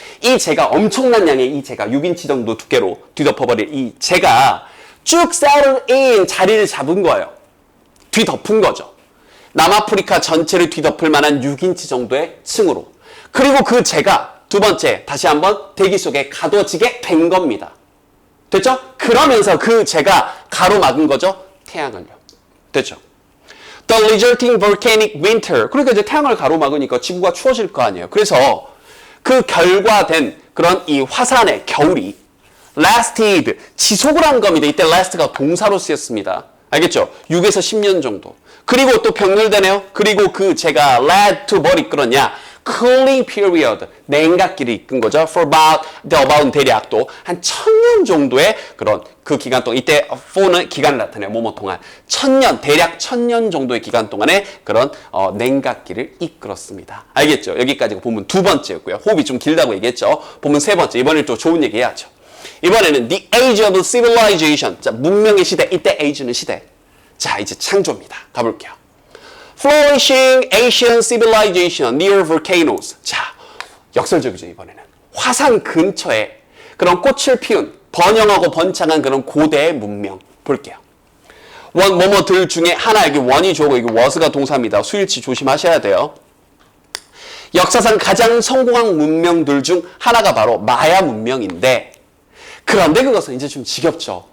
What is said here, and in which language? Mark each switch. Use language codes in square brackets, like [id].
[ko] 이 재가 엄청난 양의 이 재가 6인치 정도 두께로 뒤덮어버릴 이 재가 쭉 [en] settle in [ko] 자리를 잡은 거예요. 뒤덮은 거죠. 남아프리카 전체를 뒤덮을 만한 6인치 정도의 층으로. 그리고 그 재가 두 번째 다시 한번 대기 속에 가둬지게 된 겁니다. 됐죠? 그러면서 그 재가 가로막은 거죠. 태양을요. 됐죠? [en] The resulting volcanic winter. [ko] 그러니까 이제 태양을 가로막으니까 지구가 추워질 거 아니에요. 그래서 그 결과된 그런 이 화산의 겨울이 lasted, 지속을 한 겁니다. 이때 last가 동사로 쓰였습니다. 알겠죠? 6에서 10년 정도. 그리고 또 병렬되네요. 그리고 그 제가 [en] led to [ko] 뭘 이끌었냐? [en] cooling period, [ko] 냉각기를 이끈 거죠. [en] For about [ko] 대략 또 한 1000년 정도의 그런 그 기간 동안, 이때 for는 기간을 나타내요. 뭐뭐 동안. 1000년, 대략 1000년 정도의 기간 동안에 그런 냉각기를 이끌었습니다. 알겠죠? 여기까지가 본문 두 번째였고요. 호흡이 좀 길다고 얘기했죠. 본문 세 번째. 이번엔 또 좋은 얘기 해야죠. 이번에는 [en] the age of civilization. [ko] 자, 문명의 시대. 이때 age는 시대. 자, 이제 창조입니다. 가볼게요. [en] Flourishing Asian civilization near volcanoes. [ko] 자, 역설적이죠, 이번에는. 화산 근처에 그런 꽃을 피운 번영하고 번창한 그런 고대의 문명. 볼게요. 뭐뭐들 중에 하나, 여기 원이 주어고 여기 was가 동사입니다. 수일치 조심하셔야 돼요. 역사상 가장 성공한 문명들 중 하나가 바로 마야 문명인데, 그런데 그것은 이제 좀 지겹죠.